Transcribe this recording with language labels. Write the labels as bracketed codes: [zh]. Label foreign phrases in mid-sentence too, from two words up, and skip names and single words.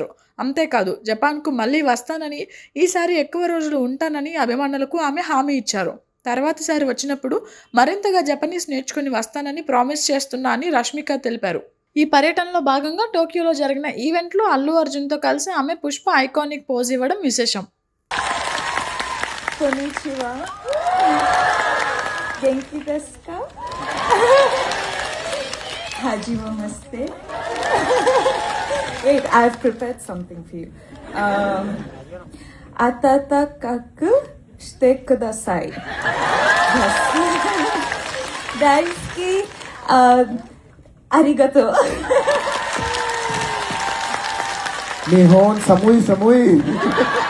[te] అంతేకాదు, జపాన్కు మళ్ళీ వస్తానని, ఈసారి ఎక్కువ రోజులు ఉంటానని అభిమానులకు ఆమె హామీ ఇచ్చారు. తర్వాతిసారి వచ్చినప్పుడు మరింతగా జపనీస్ నేర్చుకుని వస్తానని ప్రామిస్ చేస్తున్నా అని రష్మిక తెలిపారు. ఈ పర్యటనలో భాగంగా టోక్యోలో జరిగిన ఈవెంట్లో అల్లు అర్జున్తో కలిసి ఆమె పుష్ప ఐకానిక్ పోజ్ ఇవ్వడం విశేషం. [ja] こんにちは。元気ですか? Hajimemashite. [en] Wait, I've prepared something for you. [ja] 温かくしてください. Daisuki. Arigato. 日本寒い寒い.